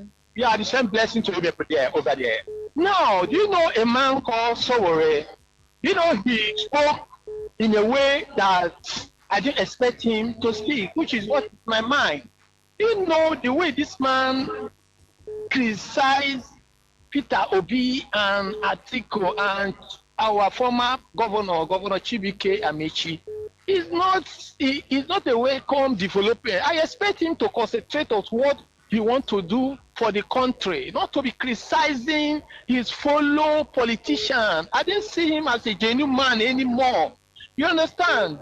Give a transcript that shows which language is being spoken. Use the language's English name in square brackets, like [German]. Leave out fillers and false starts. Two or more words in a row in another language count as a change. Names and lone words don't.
[English] Yeah, the same blessing to you over there. Now, do you know a man called Sowore? You know, he spoke in a way that I didn't expect him to speak, which is what my mind. You know, the way this man criticized Peter Obi and Atiku and our former governor, Governor Chibike Amechi, is not a welcome developer. I expect him to concentrate on what he wants to do for the country, not to be criticizing his fellow politician. I didn't see him as a genuine man anymore. You understand?